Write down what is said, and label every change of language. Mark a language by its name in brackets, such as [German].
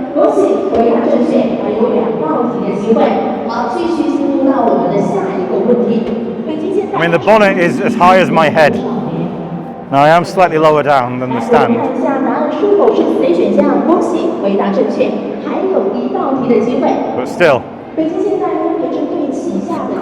[Chinese] 恭喜回答正确，还有2道题的机会。好，继续进入到我们的下一个问题。 [English] I mean, the bonnet is as high as my head. Now I am slightly lower down than the stand. [Chinese] 看一下答案是否是 C 选项，恭喜回答正确，还有1道题的机会。 [English] But still, [Chinese] 北京现代分别针对旗下的